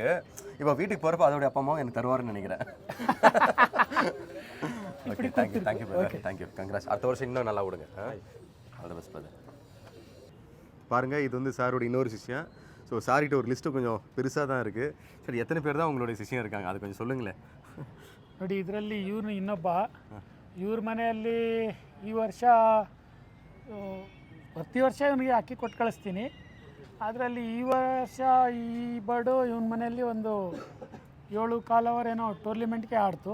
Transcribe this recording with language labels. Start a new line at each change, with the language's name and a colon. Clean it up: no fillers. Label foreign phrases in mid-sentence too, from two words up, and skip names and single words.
Tamil: இப்போ வீட்டுக்கு போகிறப்ப அதோட அப்பா அம்மாவும் எனக்கு தருவாருன்னு நினைக்கிறேன்.
English: Okay, thank you brother, thank you. Congrats.
Tamil: அடுத்த வருஷம் இன்னும் நல்லா விடுங்க.
English: all the best brother.
Tamil: பாருங்கள், இது வந்து சாரோட இன்னொரு சிஷ்யம். ஸோ சார்கிட்ட ஒரு லிஸ்ட்டு கொஞ்சம் பெருசாக தான் இருக்குது. சரி, எத்தனை பேர் தான் உங்களுடைய சிஷ்யம் இருக்காங்க அது கொஞ்சம் சொல்லுங்களேன்.
Kannada: ನೋಡಿ, ಇದರಲ್ಲಿ ಇವ್ರನ್ನ ಇನ್ನೊಬ್ಬ ಇವ್ರ ಮನೆಯಲ್ಲಿ ಈ ವರ್ಷ ಪ್ರತಿ ವರ್ಷ ಇವನಿಗೆ ಅಕ್ಕಿ ಕೊಟ್ಟು ಕಳಿಸ್ತೀನಿ. ಅದರಲ್ಲಿ ಈ ವರ್ಷ ಈ ಬರ್ಡು ಇವನ ಮನೆಯಲ್ಲಿ ಒಂದು 7 ಅವರ್ ಏನೋ ಟೂರ್ನಿಮೆಂಟ್ಗೆ ಆಡ್ತು.